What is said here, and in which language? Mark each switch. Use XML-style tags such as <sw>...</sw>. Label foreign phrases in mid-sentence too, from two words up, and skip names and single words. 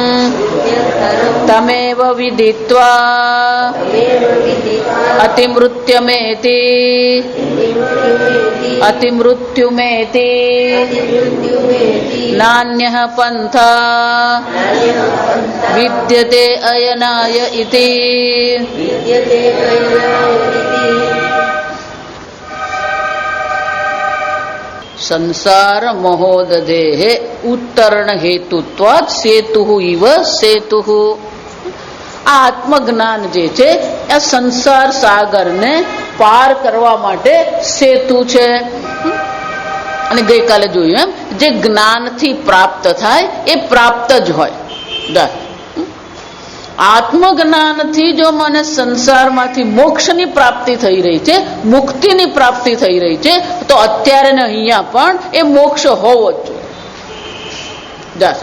<sa>तमेव विदित्वा अतिमृत्युमेति नान्यः पन्था विद्यते अयनाय इति संसार महोदधेः उत्तरण हेतुत्वात् सेतुः इव सेतुः</sa> <gu>આત્મજ્ઞાન જે છે એ સંસાર સાગરને પાર કરવા માટે સેતુ છે. અને ગઈકાલે જોયું એમ જે જ્ઞાનથી પ્રાપ્ત થાય એ પ્રાપ્ત જ હોય. આત્મજ્ઞાનથી જો મને સંસારમાંથી મોક્ષની પ્રાપ્તિ થઈ રહી છે, મુક્તિની પ્રાપ્તિ થઈ રહી છે, તો અત્યારે ને અહીંયા પણ એ મોક્ષ હોવો જ જોઈએ.</gu>